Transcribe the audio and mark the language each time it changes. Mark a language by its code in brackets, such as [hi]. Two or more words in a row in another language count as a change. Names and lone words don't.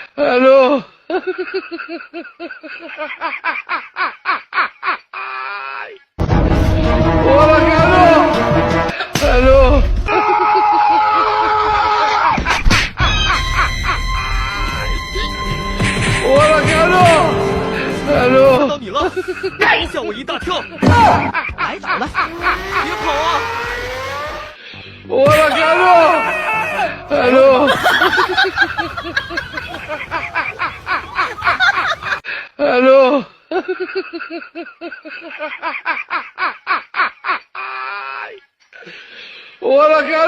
[ar] الو وراك الو وراك الو [zh] 看到你了，吓我一大跳！来早了，别跑啊！ [ar] وراك الو الو وراك